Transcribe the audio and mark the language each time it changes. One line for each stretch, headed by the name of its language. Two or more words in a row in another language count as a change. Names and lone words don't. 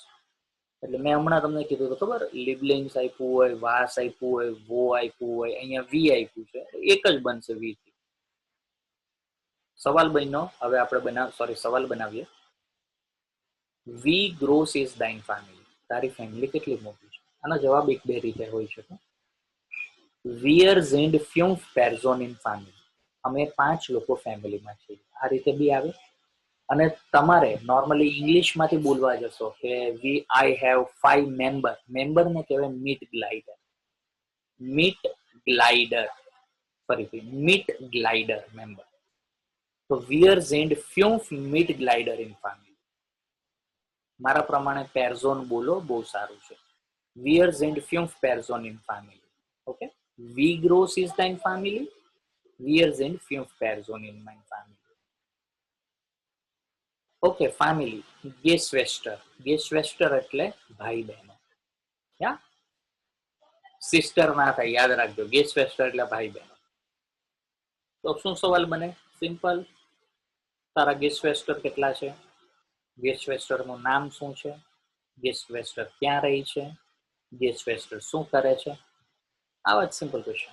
Gujarati: એટલે મેં હમણાં તમને કીધું તો ખબર, લિબલિંગ્સ આપ્યું હોય, વાસ આપ્યું હોય, વો આપ્યું હોય, અહીંયા વી આપ્યું છે, એક જ બનશે વી થી. સવાલ બન્યો, હવે આપણે સવાલ બનાવીએ.
German: Wie groß ist dein Familie?
Gujarati: તારી ફેમિલી કેટલી મોટી છે? આનો જવાબ એક બે રીતે હોઈ શકે.
German: Wir sind 5 Personen in family.
Gujarati: અમે 5 લોકો ફેમિલીમાં છીએ, આ રીતે બી આવે. અને તમારે નોર્મલી ઇંગ્લિશમાંથી બોલવા જશો કે
English: I have 5 member.
Gujarati: મેમ્બરને કહેવાય મીટ ગ્લાઇડર. મીટ ગ્લાઇડર, ફરીથી મીટ ગ્લાઇડર, મેમ્બર.
German: તો wir sind 5 Mitglieder in Familie.
Gujarati: મારા પ્રમાણે પેરઝોન બોલો, બહુ સારું છે.
German: Wir sind 5 Personen in family. ઓકે, wie groß ist dein family? Wir sind 5 Personen in
English: my family.
Gujarati: ઓકે ફેમિલી, ગેસ્વેસ્ટર એટલે ભાઈ બહેનો. યા સિસ્ટર ના થાય, યાદ રાખજો, ગેસ્વેસ્ટર એટલે ભાઈ બહેનો. તો શું સવાલ બને? સિમ્પલ, તારા ગેસ્વેસ્ટર કેટલા છે, ગેસ્વેસ્ટર નું નામ શું છે, ગેસ્વેસ્ટર ક્યાં રહી છે, ગેસ્વેસ્ટર શું કરે છે, આવા જ સિમ્પલ ક્વેશ્ચન.